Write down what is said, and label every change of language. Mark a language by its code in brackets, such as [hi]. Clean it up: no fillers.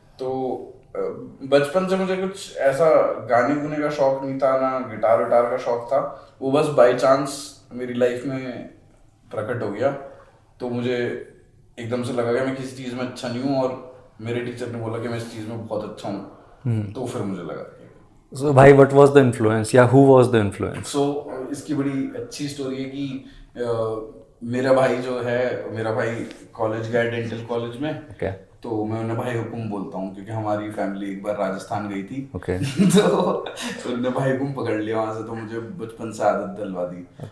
[hi] तो बचपन से मुझे कुछ ऐसा गाने गुने का शौक नहीं था, ना गिटार विटार का शौक था. वो बस बाय चांस मेरी लाइफ में प्रकट हो गया. तो मुझे एकदम से लगा कि मैं किसी चीज़ में अच्छा नहीं हूँ, और मेरे टीचर ने बोला कि मैं इस चीज़ में बहुत अच्छा हूँ. तो फिर मुझे लगा. [en] So भाई what was the influence या who was the influence? [hi] So इसकी बड़ी अच्छी स्टोरी है कि मेरा भाई जो है, मेरा भाई कॉलेज गया डेंटल कॉलेज में. तो मैं उन्हें भाई हुकुम बोलता हूँ क्योंकि हमारी फैमिली एक बार राजस्थान गई थी. तो उन्होंने भाई हुकुम पकड़ लिया वहां से, तो मुझे बचपन से आदत डलवा दी.